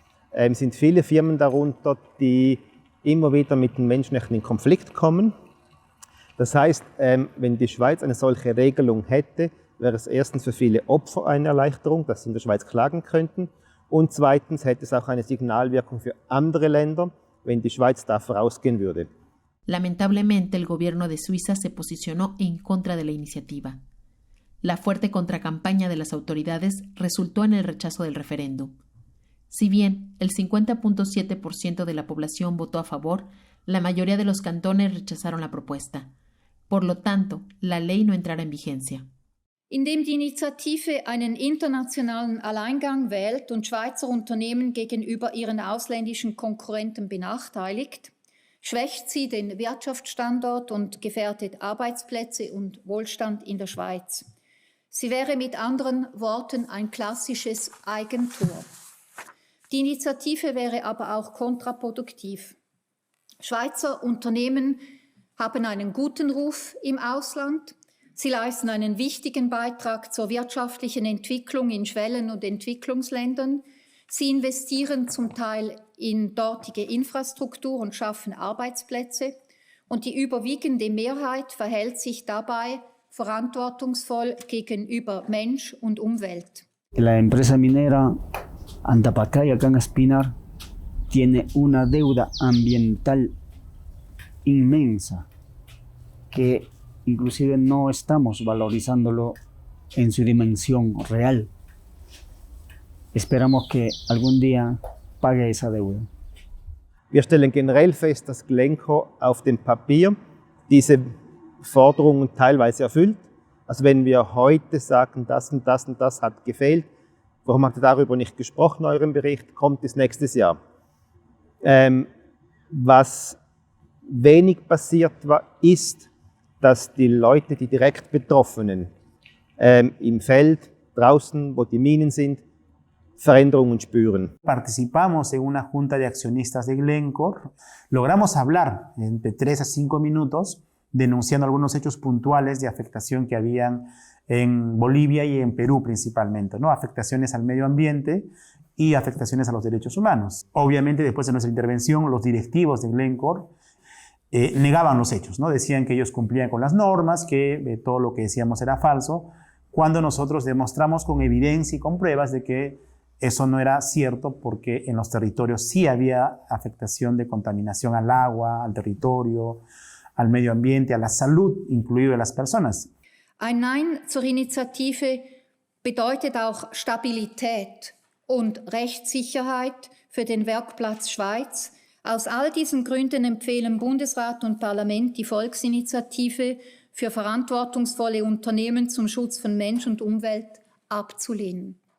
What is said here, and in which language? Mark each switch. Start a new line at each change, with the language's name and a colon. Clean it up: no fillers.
German: Es sind viele Firmen darunter, die immer wieder mit den Menschenrechten in Konflikt kommen. Das heißt, wenn die Schweiz eine solche Regelung hätte, wäre es erstens für viele Opfer eine Erleichterung, dass sie in der Schweiz klagen könnten. Und zweitens hätte es auch eine Signalwirkung für andere Länder, wenn die Schweiz da vorausgehen würde.
Spanish: Lamentablemente, el gobierno de Suiza se posicionó en contra de la iniciativa. La fuerte contracampaña de las autoridades resultó en el rechazo del referéndum. Si bien el 50.7% de la población votó a favor, la mayoría de los cantones rechazaron la propuesta. Por lo tanto, la ley no entrará en vigencia.
German: Indem die Initiative einen internationalen Alleingang wählt und Schweizer Unternehmen gegenüber ihren ausländischen Konkurrenten benachteiligt, schwächt sie den Wirtschaftsstandort und gefährdet Arbeitsplätze und Wohlstand in der Schweiz. Sie wäre mit anderen Worten ein klassisches Eigentor. Die Initiative wäre aber auch kontraproduktiv. Schweizer Unternehmen haben einen guten Ruf im Ausland. Sie leisten einen wichtigen Beitrag zur wirtschaftlichen Entwicklung in Schwellen- und Entwicklungsländern. Sie investieren zum Teil in dortige Infrastruktur und schaffen Arbeitsplätze. Und die überwiegende Mehrheit verhält sich dabei verantwortungsvoll gegenüber Mensch und Umwelt.
Spanish: La empresa minera Antapacaya, acá en Espinar, tiene una deuda ambiental inmensa que inclusive no estamos valorizándolo en su dimensión real. Esperamos que algún día pague esa deuda.
German: Wir stellen generell fest, dass Glencore auf dem Papier diese Forderungen teilweise erfüllt. Also wenn wir heute sagen, das und das und das hat gefehlt, warum habt ihr darüber nicht gesprochen in eurem Bericht, kommt es nächstes Jahr. Was wenig passiert war, ist, dass die Leute, die direkt Betroffenen im Feld, draußen, wo die Minen sind, Veränderungen spüren.
Spanish: Participamos en una junta de accionistas de Glencore. Logramos hablar entre 3 a 5 minutos denunciando algunos hechos puntuales de afectación que habían en Bolivia y en Perú principalmente, ¿no? Afectaciones al medio ambiente y afectaciones a los derechos humanos. Obviamente, después de nuestra intervención, los directivos de Glencore negaban los hechos, ¿no? Decían que ellos cumplían con las normas, que todo lo que decíamos era falso, cuando nosotros demostramos con evidencia y con pruebas de que eso no era cierto, porque en los territorios sí había afectación de contaminación al agua, al territorio, al medio ambiente, a la salud, incluido de las personas.
German: Ein Nein zur Initiative bedeutet auch Stabilität und Rechtssicherheit für den Werkplatz Schweiz. Aus all diesen Gründen empfehlen Bundesrat und Parlament die Volksinitiative für verantwortungsvolle Unternehmen zum Schutz von Mensch und Umwelt abzulehnen.